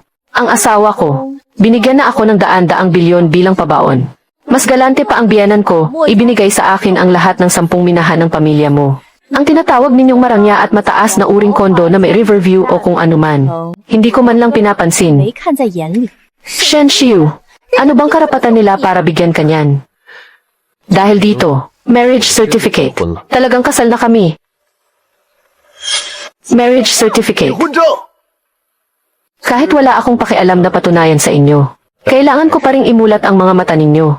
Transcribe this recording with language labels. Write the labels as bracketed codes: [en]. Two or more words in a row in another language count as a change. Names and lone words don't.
[tl] Ang asawa ko, binigyan na ako ng daan-daang bilyon bilang pabaon. Mas galante pa ang biyanan ko, ibinigay sa akin ang lahat ng 10 minahan ng pamilya mo. Ang tinatawag ninyong marangya at mataas na uring kondo na may Riverview o kung anuman. Hindi ko man lang pinapansin. [zh] 没看在眼里。 [tl] Shen Xiu, ano bang karapatan nila para bigyan ka niyan? Dahil dito, [en] marriage certificate. [tl] Talagang kasal na kami. [en] Marriage certificate. [zh] 婚证。 [tl] Kahit wala akong pakialam na patunayan sa inyo, kailangan ko pa ring imulat ang mga mata ninyo.